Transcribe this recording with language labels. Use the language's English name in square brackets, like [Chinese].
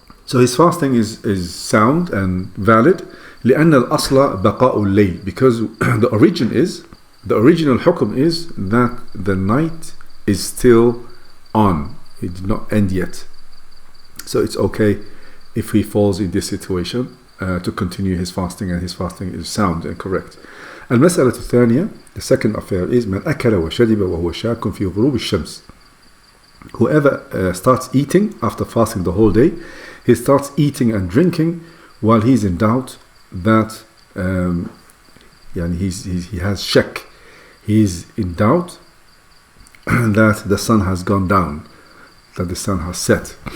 [English] So his fasting is sound and valid. [Arabic] لأن الأصل بقاء الليل, [English] because the original hukum is that the night is still on. It did not end yet. So it's okay if he falls in this situation to continue his fasting, and his fasting is sound and correct. [Arabic] المسألة الثانية, [English] the second affair is [Arabic] من أكل وشرب وهو شاك في غروب الشمس. [English] Whoever starts eating after fasting the whole day, he starts eating and drinking while he's in doubt that he has shak. He's in doubt that the sun has gone down, that the sun has set.